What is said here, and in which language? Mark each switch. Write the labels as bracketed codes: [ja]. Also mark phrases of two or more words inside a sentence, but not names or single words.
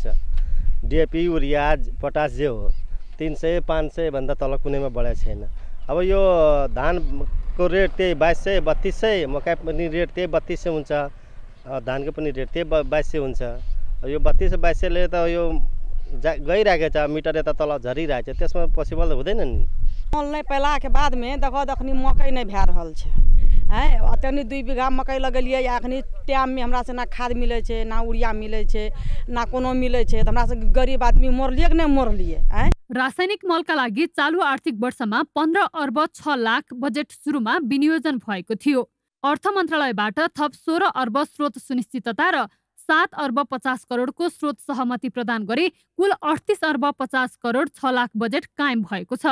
[ne] डिएपी युरिया पोटास जे हो 300, 500 भन्दा तल कुनैमा बढेको छैन। अब यो धानको रेट त्यही 2200, 3200, मकै पनि रेट त्यही 3200 हुन्छ, धानको पनि रेट त्यही 2200 हुन्छ। यो 3200-2200ले त यो गइरहेको छ, मिटर यता तल झरिरहेको छ, त्यसमा पोसिबल हुँदैन नि। [mai] मल नहीं पैला के बाद में दखनी मकई नहीं भै रहल छै है। अतनी 2 बीघा मकई लगलिए, अखनी टाइम में हमरा से ना खाद मिले छे, ना यूरिया मिले छे, ना कोनो मिले छे, त हमरा से गरीब आदमी मरलिए कि नहीं मरलिए है। [ne] रासायनिक मलका लागि चालू आर्थिक वर्षमा 15 अर्ब 6 लाख बजेट सुरुमा विनियोजन भएको थियो। अर्थ मन्त्रालयबाट थप 16 अर्ब स्रोत सुनिश्चितता र 7 अर्ब 50 करोडको स्रोत सहमति प्रदान गरी कुल 38 अर्ब 50 करोड 6 लाख बजेट कायम भएको छ।